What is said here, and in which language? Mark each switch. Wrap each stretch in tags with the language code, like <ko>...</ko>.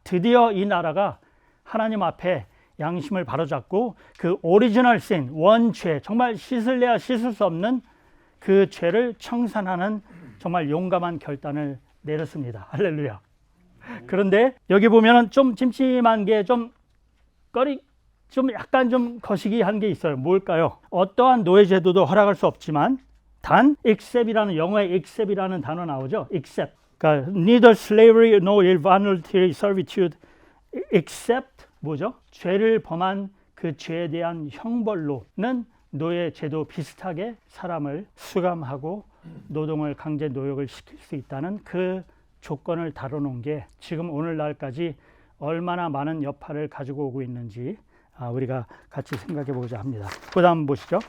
<ko>드디어 이 나라가 하나님 앞에 양심을 바로잡고 그 오리지널 신, 원죄, 정말 씻을래야 씻을 수 없는 그 죄를 청산하는 정말 용감한 결단을 내렸습니다. 할렐루야. 그런데 여기 보면은 좀 찜찜한 게 좀 약간 좀 거시기한 게 있어요. 뭘까요? 어떠한 노예제도도 허락할 수 없지만 단 except이라는 영어의 except이라는 단어 나오죠.</ko> <en>except.</en> <ko>그러니까</ko> <en>neither slavery nor involuntary servitude except</en> <ko>뭐죠? 죄를 범한 그 죄에 대한 형벌로는 노예 제도 비슷하게 사람을 수감하고 노동을 강제 노역을 시킬 수 있다는 그 조건을 다뤄놓은 게 지금 오늘날까지 얼마나 많은 여파를 가지고 오고 있는지 우리가 같이 생각해 보고자 합니다. 그 다음 보시죠.</ko>